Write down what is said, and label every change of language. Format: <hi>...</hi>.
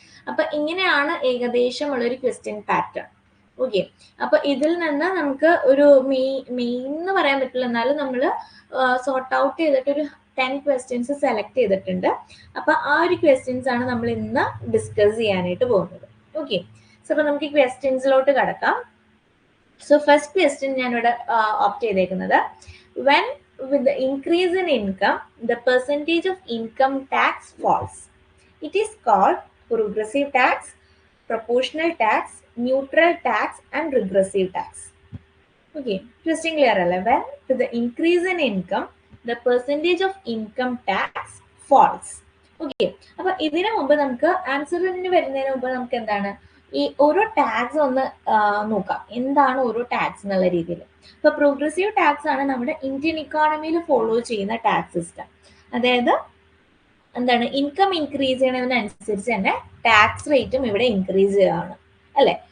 <ml>അപ്പൊ ഇങ്ങനെയാണ് ഏകദേശം ഉള്ളൊരു ക്വസ്റ്റ്യൻ പാറ്റേൺ. ഓക്കെ, അപ്പൊ ഇതിൽ നിന്ന് നമുക്ക് ഒരു മെയിൻ എന്ന് പറയാൻ പറ്റില്ല, എന്നാലും നമ്മൾ സോർട്ട് ഔട്ട് ചെയ്തിട്ട് ഒരു 10 ക്വസ്റ്റ്യൻസ് സെലക്ട് ചെയ്തിട്ടുണ്ട്. അപ്പൊ ആ ഒരു ക്വസ്റ്റ്യൻസ് ആണ് നമ്മൾ ഇന്ന് ഡിസ്കസ് ചെയ്യാനായിട്ട് പോകുന്നത്. ഓക്കെ, സോ അപ്പൊ നമുക്ക് ഈ ക്വസ്റ്റ്യൻസിലോട്ട് കടക്കാം.</ml> <en>so first question</en> <ml>ഞാനിവിടെ</ml> <en>opt</en> <ml>ചെയ്തേക്കുന്നത്,</ml> <en>when with the increase in income the percentage of income tax falls, it is called progressive tax, proportional tax, neutral tax and regressive tax. Okay, question clear</en> <ml>alle?</ml> <en>When with the increase in income the percentage of income tax falls.</en> <ml>Okay, അപ്പോൾ ഇതിനു മുമ്പ് നമുക്ക് ആൻസറിന് വരുന്നതിന് മുമ്പ് നമുക്ക് എന്താണ് ഈ ഓരോ ടാക്സ് ഒന്ന് നോക്കാം, എന്താണ് ഓരോ ടാക്സ് എന്നുള്ള രീതിയിൽ. ഇപ്പൊ പ്രോഗ്രസീവ് ടാക്സ് ആണ് നമ്മുടെ ഇന്ത്യൻ ഇക്കോണമിയിൽ ഫോളോ ചെയ്യുന്ന ടാക്സ് സിസ്റ്റം. അതായത് എന്താണ്, ഇൻകം ഇൻക്രീസ് ചെയ്യണതിനനുസരിച്ച് തന്നെ ടാക്സ് റേറ്റും ഇവിടെ ഇൻക്രീസ് ചെയ്യുകയാണ് അല്ലെ.</ml>